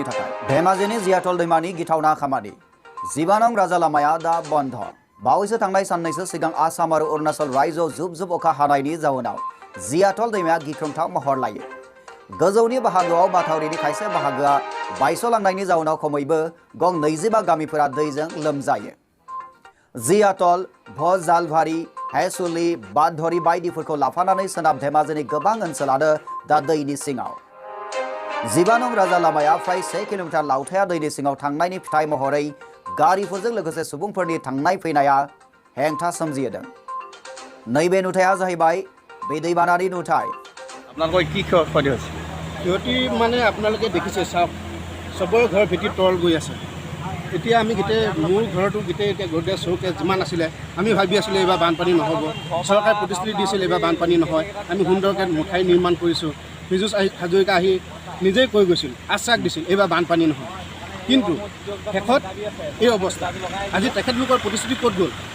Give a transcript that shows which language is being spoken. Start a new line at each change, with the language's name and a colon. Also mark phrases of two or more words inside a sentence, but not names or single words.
Bodo: थाखाय धेमाजिनि जियाथल दैमानि गिथावना खामानि 12 नं राजा लामाया दा बन्द बावैसो थांनाय साननैसो सिगां आसाम आरो अरुणाचल रायजोआव जुब जुब अखा हानायनि जाउनाव जियाथल दैमाया गिख्रंथाव महर लायो गोजौनि बाहागोआव माथावरिनि खायसे बाहागोआ बायसलांनायनि जाउनाव खमैबो गं 25 गामिफोरा दैजों लोमजायो जियाथल भजालभारि हेसुलि बादधरी बायदिफोरखौ लाफानानै सोनाब धेमाजिनि गोबां ओनसोलानो दा दैनि सिङाव 12 नं राजा लामाया फ्राय 1 किल'मिटार लावथाया दैनि सिङाव थांनायनि फिथाइ महरै गारिफोरजों लोगोसे सुबुंफोरनि थांनाय फैनाया हेंथा सोमजिहोदों नैबे नुथाया जाहैबाय बे दैबानानि नुथाय
Assamese: আপোনালোকৰ কি ক্ষতি হৈছে ক্ষতি মানে আপোনালোকে দেখিছে চাওক সবৰে ঘৰ ভেটি তল গৈ আছে এতিয়া আমি গোটেই মোৰ ঘৰটো গোটেই এতিয়া গোটেই চৌকে যিমান আছিলে আমি ভাবি আছিলোঁ এইবাৰ বানপানী নহ'ব চৰকাৰে প্ৰতিশ্ৰুতি দিছিল এইবাৰ বানপানী নহয় আমি সুন্দৰকৈ মুঠাই নিৰ্মাণ কৰিছোঁ পীযুষ হাজৰিকা আহি নিজেই কৈ গৈছিল আশ্বাস দিছিল এইবাৰ বানপানী নহয় কিন্তু শেষত এই অৱস্থা আজি তেখেতলোকৰ প্ৰতিশ্ৰুতি ক'ত গ'ল